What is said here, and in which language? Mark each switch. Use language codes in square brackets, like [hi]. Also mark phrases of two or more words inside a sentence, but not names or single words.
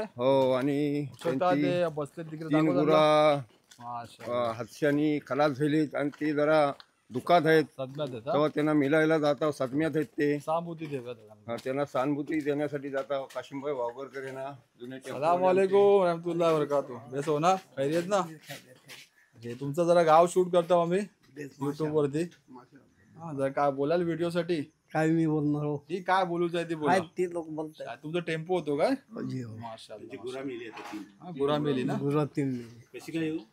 [mr] हो. आणि बसलेत तिकडे 3 गुरा हादशानी खलास झालीत आणि ते जरा दुखात आहेत. तेव्हा त्यांना मिलायला जाता सदम्यात आहेत. ते सहानुभूती देतात. त्यांना सहानुभूती देण्यासाठी जाता काशिमबाई वावगरकर यांना जुने [ar] السلام عليكم ورحمة الله وبركاته. [mr] बेस हो ना? खैरियत ना? हे तुमचं जरा गाव शूट करतो आम्ही YouTube वरती. जरा काय बोलाल व्हिडिओ साठी? काय मी बोलणार हो? ती काय बोलूच आहे ती बोला. ते लोक बोलतात. तुमचा टेम्पो होतो काय? त्याची गुरा मेली आता 3. गुरा मेली ना? गुरा 3 कशी काय येऊ?